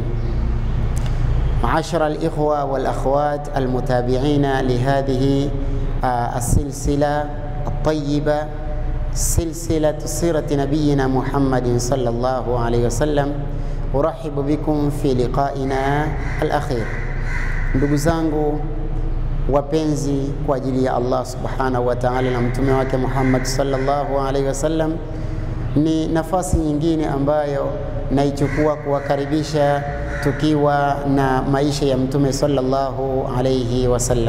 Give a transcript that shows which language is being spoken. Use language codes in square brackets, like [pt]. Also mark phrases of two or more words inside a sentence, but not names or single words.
[ar] معاشر الإخوة والأخوات المتابعين لهذه السلسلة الطيبة، سلسلة سيرة نبينا محمد صلى الله عليه وسلم، أرحب بكم في لقائنا الأخير. [sw] Ndugu zangu wapenzi kwa ajili ya Allah [ar] سبحانه وتعالى [sw] na mtume wake Muhammad [ar] صلى الله عليه وسلم, [sw] ni nafasi nyingine ambayo naichukua kuwakaribisha tukiwa na maisha ya mtume [ar] صلى الله عليه وسلم.